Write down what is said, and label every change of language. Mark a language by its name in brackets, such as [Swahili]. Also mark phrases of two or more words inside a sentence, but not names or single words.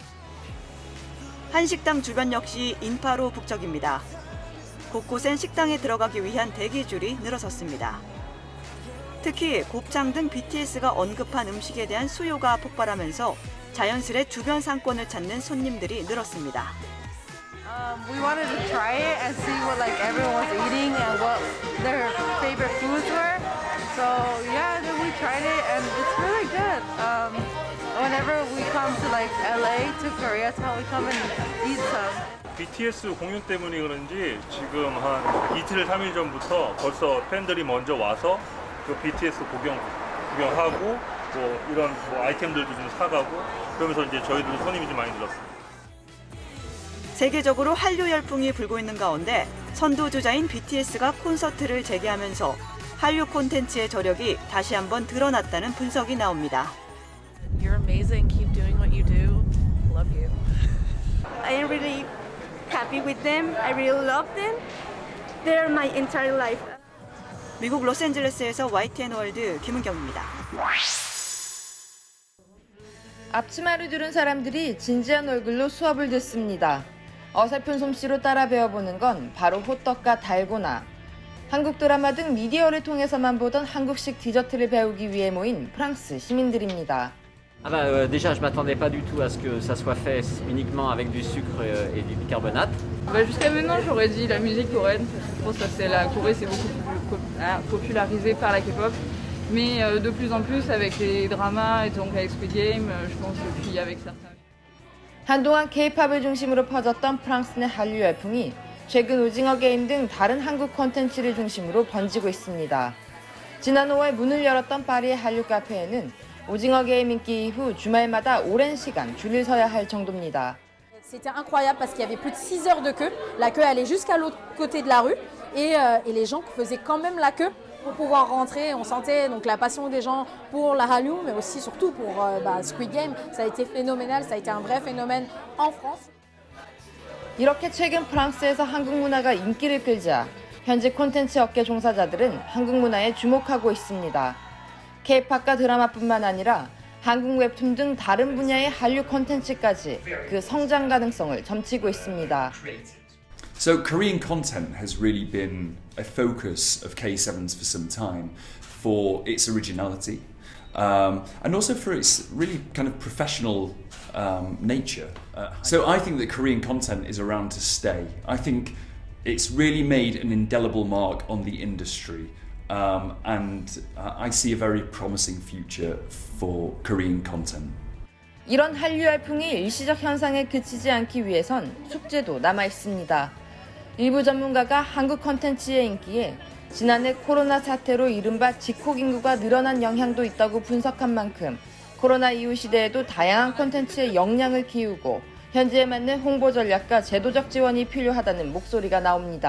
[Korean] 한식당 주변 역시 인파로 북적입니다. 곳곳엔 식당에 들어가기 위한 대기줄이 늘어섰습니다. 특히 곱창 등 BTS가 언급한 음식에 대한 수요가 폭발하면서 자연스레 주변 상권을 찾는 손님들이 늘었습니다. [English] We wanted to try it and see what like everyone was eating and what their favorite foods were. So yeah, then we tried it and it's really good. Whenever we come to like LA to Koreatown, we come and eat some. [Korean] BTS 공연 때문에 그런지 지금 한 이틀 3일 전부터 벌써 팬들이 먼저 와서 그 BTS 구경하고 뭐 이런 뭐 아이템들도 좀 사가고 그러면서 이제 저희들도 손님이 좀 많이 늘었습니다. 세계적으로 한류 열풍이 불고 있는 가운데 선두주자인 BTS가 콘서트를 재개하면서 한류 콘텐츠의 저력이 다시 한번 드러났다는 분석이 나옵니다. [English] You're amazing. Keep doing what you do. Love you. I am really happy with them. I really love them. They're my entire life. [Korean] 미국 로스앤젤레스에서 YTN 월드 김은경입니다. 앞치마를 두른 사람들이 진지한 얼굴로 수업을 듣습니다. 어설픈 솜씨로 따라 배워보는 건 바로 호떡과 달고나. 한국 드라마 등 미디어를 통해서만 보던 한국식 디저트를 배우기 위해 모인 프랑스 시민들입니다. [French] Déjà, je m'attendais pas du tout à ce que ça soit fait uniquement avec du sucre et du bicarbonate. Jusqu'à maintenant, j'aurais dit la musique coréenne. Je pense que la Corée c'est beaucoup plus popularisé par la K-pop. Mais de plus en plus avec les dramas et donc avec Squid Game, je pense que puis avec certains. [Korean] 한동안 K-팝을 중심으로 퍼졌던 프랑스 내 한류 열풍이 최근 오징어 게임 등 다른 한국 콘텐츠를 중심으로 번지고 있습니다. 지난 5월 문을 열었던 파리의 한류 카페에는 오징어 게임 인기 이후 주말마다 오랜 시간 줄을 서야 할 정도입니다. [French] C'était incroyable parce qu'il y avait plus de 6 heures de queue. La queue allait jusqu'à l'autre côté de la rue et les gens faisaient quand même la queue pour pouvoir rentrer. On sentait donc la passion des gens pour la Hallyu, mais aussi surtout pour Squid Game. Ça a été phénoménal, ça a été un vrai phénomène en France. [Korean] 이렇게 최근 프랑스에서 한국 문화가 인기를 끌자 현지 콘텐츠 업계 종사자들은 한국 문화에 주목하고 있습니다. K-팝과 드라마뿐만 아니라 한국 웹툰 등 다른 분야의 한류 콘텐츠까지 그 성장 가능성을 점치고 있습니다. [English] So Korean content has really been a focus of K7s for some time for its originality and also for its really kind of professional nature. So I think that Korean content is around to stay. I think it's really made an indelible mark on the industry. And I see a very promising future for Korean content. [Korean] 이런 한류 열풍이 일시적 현상에 그치지 않기 위해선 숙제도 남아 있습니다. 일부 전문가가 한국 콘텐츠의 인기에 지난해 코로나 사태로 이른바 직콕 인구가 늘어난 영향도 있다고 분석한 만큼 코로나 이후 시대에도 다양한 콘텐츠에 역량을 키우고 현지에 맞는 홍보 전략과 제도적 지원이 필요하다는 목소리가 나옵니다.